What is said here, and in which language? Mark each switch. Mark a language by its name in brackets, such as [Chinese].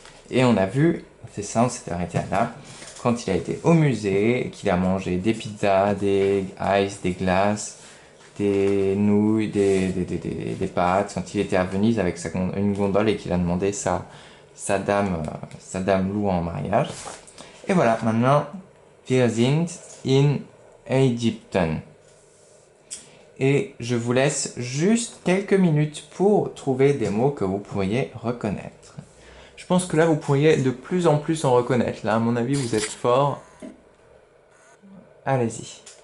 [French] Et on a vu, c'est ça, on s'était arrêté là, quand il a été au musée et qu'il a mangé des pizzas, des ice, des glaces, des nouilles, des pâtes, quand il était à Venise avec une gondole et qu'il a demandé sa dame Lou en mariage. Et voilà, maintenant, [German] wir sind in Ägypten. [French] Et je vous laisse juste quelques minutes pour trouver des mots que vous pourriez reconnaître. Je pense que là, vous pourriez de plus en plus en reconnaître. Là, à mon avis, vous êtes fort. Allez-y.